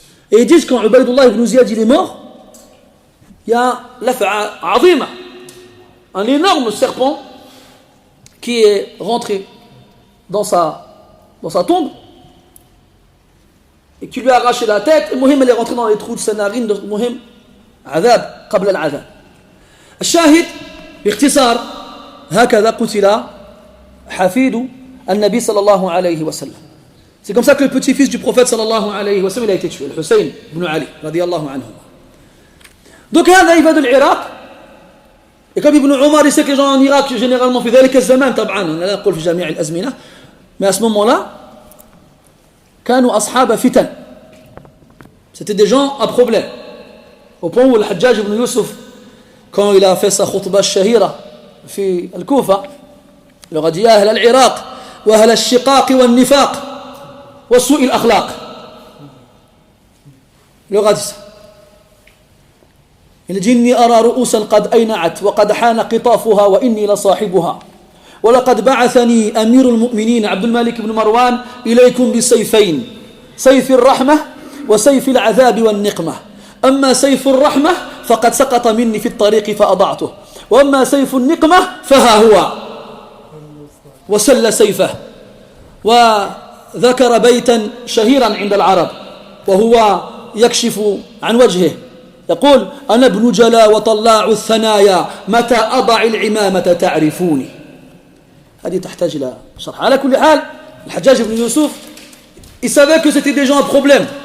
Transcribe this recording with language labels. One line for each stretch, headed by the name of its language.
French: Et ils disent quand Ubaydullah ibn Ziyad il est mort, il y a
Arabic: l'af'a azima,
French: un énorme serpent qui est rentré dans sa dans sa tombe, et qui lui a arraché la tête, et Mohim elle est rentrée dans les trous de sa narine, donc Mohim,
Arabic: عذاب قبل العذاب. الشاهد باختصار هكذا قتل حفيد النبي صلى الله عليه وسلم.
French: C'est comme ça que le petit-fils du prophète sallallahu alayhi wa sallam il a été tué, le Hussein ibn Ali radiyallahu anhu. Donc
Arabic: هذا
French: il va de l'Irak, et comme Ibn Omar il sait que les gens en Irak généralement
Arabic: في ذلك الزمان طبعا أنا لا أقول في جميع الأزمنة,
French: mais à ce moment-là
Arabic: كانوا أصحاب فتن,
French: c'était des gens à problème, au point où le Hajjaj ibn Yusuf, quand il a fait sa khutbah shahira
Arabic: في الكوفة,
French: il leur a dit
Arabic: يا أهل العراق وأهل الشقاق والنفاق وسوء الأخلاق,
French: il leur a dit ça. Il dit
Arabic: إني أرى رؤوسا قد أينعت وقد حان قطافها وإني لصاحبها ولقد بعثني أمير المؤمنين عبد الملك بن مروان إليكم بسيفين, سيف الرحمة وسيف العذاب والنقمة, أما سيف الرحمة فقد سقط مني في الطريق فأضعته, وأما سيف النقمة فها هو, وسل سيفه. وذكر بيتا شهيرا عند العرب وهو يكشف عن وجهه, يقول أنا ابن جلا وطلاع الثنايا متى أضع العمامة تعرفوني. هذه تحتاج إلى شرح. على كل حال
French: الحجاج بن يوسف il savait que c'était des gens à problème.